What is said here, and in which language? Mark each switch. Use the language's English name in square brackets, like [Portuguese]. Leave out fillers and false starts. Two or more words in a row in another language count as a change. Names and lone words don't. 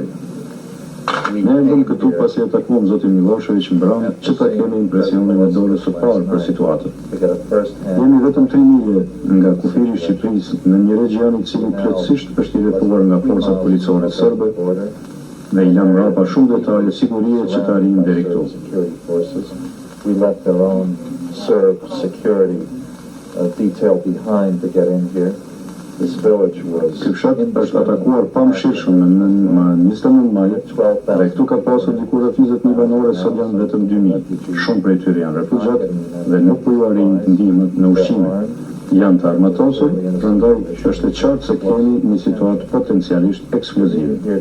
[Albanian] Ne ndëm këtu pasi e takuam zotin Milošević Bram, që ta kemi impresionin e dorës së parë për situatën. Jemi vetëm 3 milje nga kufiri I Shqipërisë në një region I cili plotësisht është I rrethuar nga forcat policore serbe dhe I lanë mbrapa shumë detaje sigurie që të arrijnë deri këtu. [English] We left their own Serb security detail behind to get in here. This village was [Albanian] Ky fshat është atakuar pamshirshëm në 29 maj dhe këtu ka pasur diku rreth 20.000 banore, sot janë vetëm 2.000. Shumë prej tyre janë refugjat dhe nuk po ju arrin ndihmët në ushqime. janë të armatosur, prandaj është e qartë se kemi një situatë potencialisht eksplozive.